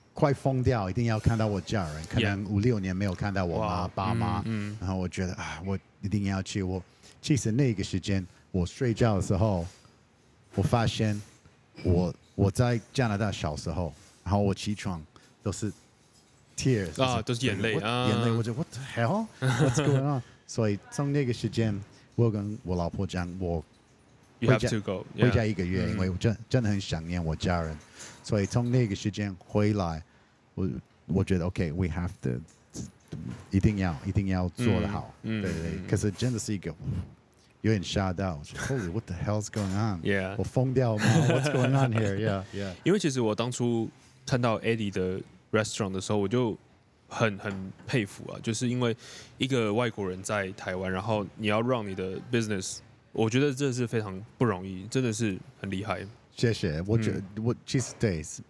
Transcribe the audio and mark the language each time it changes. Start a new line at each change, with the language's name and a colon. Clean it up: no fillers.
Chinese: 快疯掉，一定要看到我家人，可能5、6年没有看到我妈、爸妈，然后我觉得我一定要去。其实那个时间我睡觉的时候，我发现我在加拿大小时候，然后我起床都是 tears 啊，都是眼泪啊，眼泪，我就
English: what the hell what's going on？
Chinese: 所以从那个时间，我跟我老婆讲，我
English: You have to go.
Chinese: 回家1个月，因为我真的很想念我家人，所以从那个时间回来，我觉得
English: OK，we have to
Chinese: 一定要做得好，对对。可是真的是一个有点吓到，我说
English: Holy what the hell's going on？ Yeah，
Chinese: 我疯掉吗？
English: What's going on here？ Yeah。
Chinese: 因为其实我当初看到 Eddy 的 restaurant 的时候，我就很佩服啊，就是因为一个外国人在台湾，然后你要让你的 business。我觉得这是非常不容易，真的是很厉害。谢谢，我觉得我其实对，